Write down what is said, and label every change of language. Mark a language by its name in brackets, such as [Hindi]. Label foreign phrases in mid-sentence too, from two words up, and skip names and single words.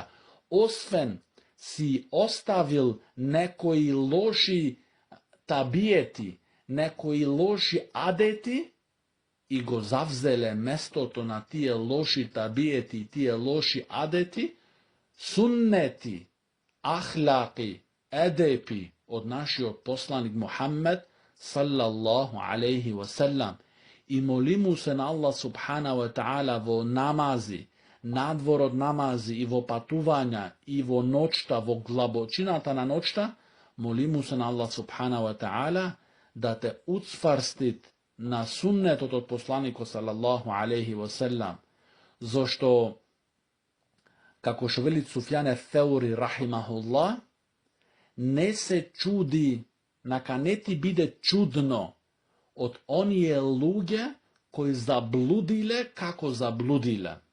[Macedonian] Освен си оставил некоји лоши табијети, некоји лоши адети и го завзеле место то на тије лоши табијети, тије лоши адети, сунети, ахлаки, едепи, од наших посланик Мухамед [Arabic] صلى الله عليه وسلم. [Macedonian] И молимо се на Аллах [Arabic] سبحانه وتعالى [Macedonian] во намази, надвор од намази и во патувања и во ноќта, во глабочината на ноќта, молимо се на Аллах [Arabic] سبحانه وتعالى [Macedonian] да те уцварстит на сунет од посланика [Arabic] صلى الله عليه وسلم. [Macedonian] Зашто, како што вели Суфјане Теури рахимахуллах, не се чуди, нака не ти биде чудно од оније луге кои заблудиле како заблудиле.